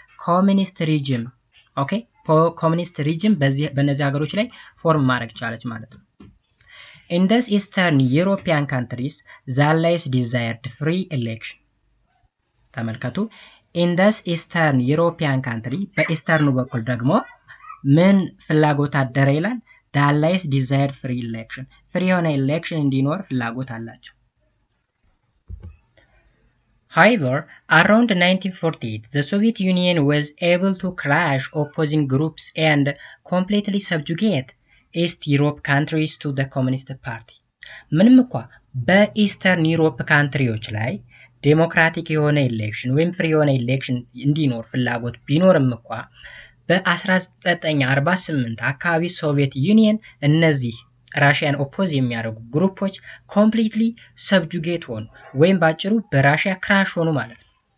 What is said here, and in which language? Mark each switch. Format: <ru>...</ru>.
<am>ኮሚኒስት ሪጅም። ኦኬ ኮሚኒስት ሪጅም በእነዚህ ሀገሮች ላይ ፎርም ማድረግ ቻለች ማለት ነው።</am> <en>In these Eastern European countries, the Allies desired free election.</en> <am>ተመልከቱ</am> <en>in these Eastern European country</en> <am>በኢስተርኑ በኩል ደግሞ ምን ፍላጎት አደረ ይላል?</am> <en>The Allies desired free election. free</en> <am>የሆነ</am> <en>election</en> <am>እንዲኖር ፍላጎት አላቸው።</am> <en>However, around 1948, the Soviet Union was able to crush opposing groups and completely subjugate East Europe countries to the Communist Party.</en> <am>ምንም እንኳ በኢስተርን ዩሮፕ ካንትሪዎች ላይ ዴሞክራቲክ የሆነ ኢሌክሽን ወይም ፍሪ የሆነ ኢሌክሽን እንዲኖር ፍላጎት ቢኖርም እንኳ በ1948 አካባቢ ሶቪየት ዩኒየን እነዚህ ራሺያን ኦፖዝ የሚያደርጉ ግሩፖች ኮምፕሊትሊ ሰብጁጌት ሆኑ ወይም ባጭሩ በራሺያ ክራሽ ሆኑ ማለት ነው።</am>